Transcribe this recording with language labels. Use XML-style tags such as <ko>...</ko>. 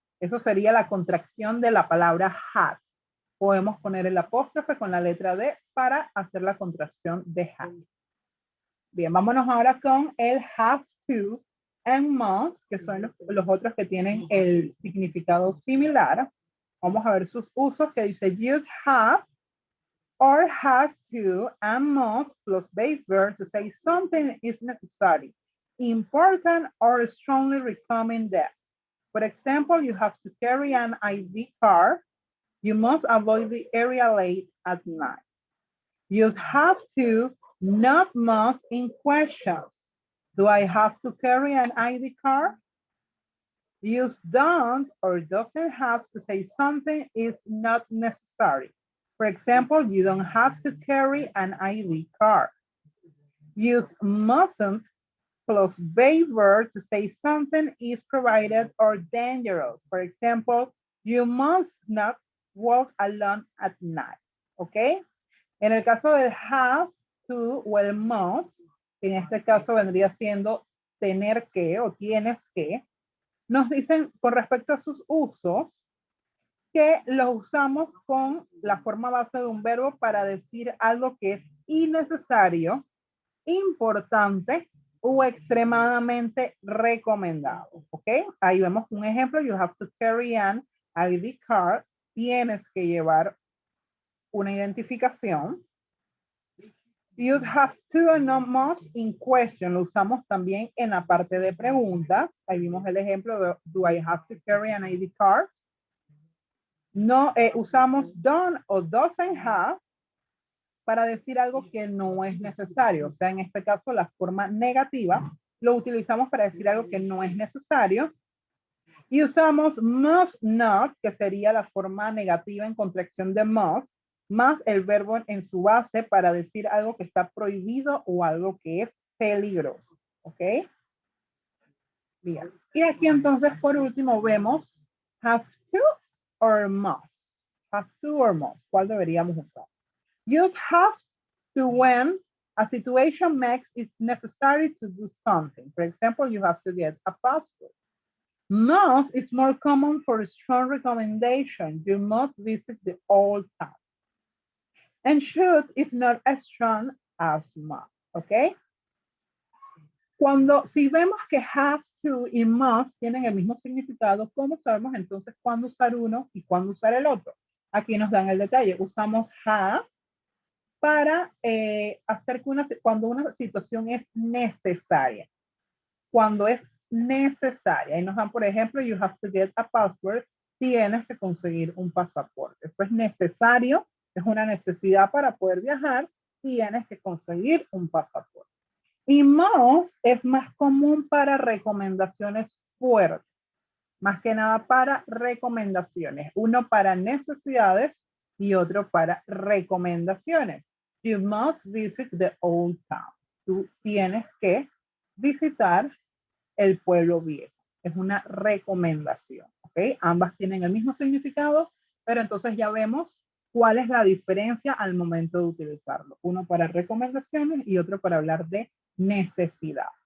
<es>Eso sería la contracción de la palabra had. Podemos poner el apóstrofe con la letra D para hacer la contracción de had. Bien, vámonos ahora con el have to and must, que son los otros que tienen el significado similar. Vamos a ver sus usos que dice</es> <en>you'd have or has to and must plus base verb to say something is necessary, important, or strongly recommended. For example, you have to carry an ID card. You must avoid the area late at night. You have to, not must in questions. Do I have to carry an ID card? Use don't or doesn't have to say something is not necessary. For example, you don't have to carry an ID card. Use mustn't plus base verb to say something is provided or dangerous. For example, you must not walk alone at night.</en> <es>¿Ok? En el caso del have to o el must, en este caso vendría siendo tener que o tienes que, nos dicen con respecto a sus usos que los usamos con la forma base de un verbo para decir algo que es innecesario, importante o extremadamente recomendado. ¿Ok? Ahí vemos un ejemplo.</es> <en>You have to carry an ID card.</en> <es>Tienes que llevar una identificación.</es> <en>You'd have to and not must in question.</en> <es>Lo usamos también en la parte de preguntas. Ahí vimos el ejemplo de</es> <en>do I have to carry an ID card?</en> <es>No, usamos don't o doesn't have para decir algo que no es necesario. O sea, en este caso, la forma negativa lo utilizamos para decir algo que no es necesario. Y usamos must not, que sería la forma negativa en contracción de must, más el verbo en su base para decir algo que está prohibido o algo que es peligroso. ¿Ok? Bien. Y aquí entonces, por último, vemos have to or must. Have to or must. ¿Cuál deberíamos usar?</es> <en>You have to when a situation makes it necessary to do something. For example, you have to get a passport. Must is more common for a strong recommendation. You must visit the old town. And should is not as strong as must.</en> <es>¿Ok? Si vemos que have to y must tienen el mismo significado, ¿cómo sabemos entonces cuándo usar uno y cuándo usar el otro? Aquí nos dan el detalle. Usamos have para hacer que cuando una situación es necesaria. Cuando es necesaria. Ahí nos dan, por ejemplo,</es> <en>you have to get a passport.</en> <es>Tienes que conseguir un pasaporte. Eso es necesario. Es una necesidad para poder viajar. Tienes que conseguir un pasaporte. Y must es más común para recomendaciones fuertes. Más que nada para recomendaciones. Uno para necesidades y otro para recomendaciones.</es> <en>You must visit the old town.</en> <es>Tú tienes que visitar el pueblo viejo. Es una recomendación. ¿Ok? Ambas tienen el mismo significado, pero entonces ya vemos cuál es la diferencia al momento de utilizarlo. Uno para recomendaciones y otro para hablar de necesidades.</es>